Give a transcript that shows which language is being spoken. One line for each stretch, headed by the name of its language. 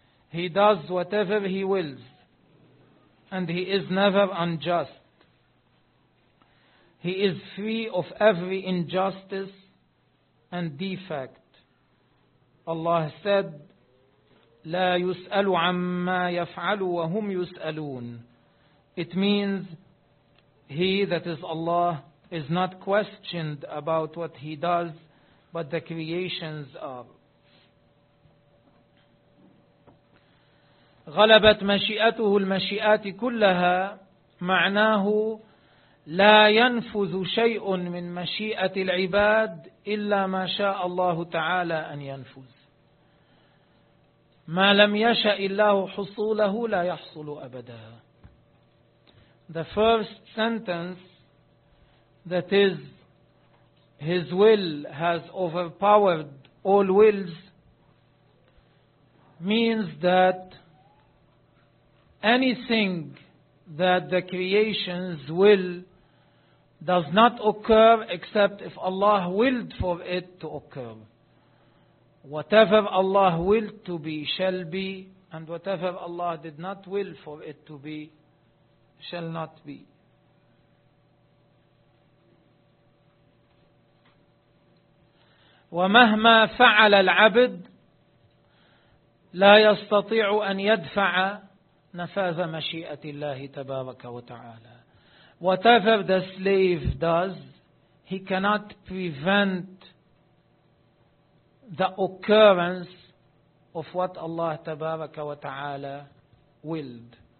English: He does whatever he wills, and he is never unjust. He is free of every injustice and defect. Allah said,
Arabic: لا يسأل عما يفعل وهم يسألون.
English: It means, he that is Allah is not questioned about what he does, but the creations are.
Arabic: غلبت مشيئته المشيئات كلها معناه لا ينفذ شيء من مشيئة العباد إلا ما شاء الله تعالى أن ينفذ. ما لم يشأ الله حصوله لا يحصل أبدا.
English: The first sentence, that is, his will has overpowered all wills, means that anything that the creations will does not occur except if Allah willed for it to occur. Whatever Allah willed to be shall be, And whatever Allah did not will for it to be, shall not be.
Arabic: ومهما فعل العبد لا يستطيع أن يدفع نفاذ مشيئة الله تبارك وتعالى.
English: Whatever the slave does, he cannot prevent the occurrence of what Allah
Arabic: تبارك وتعالى
English: willed.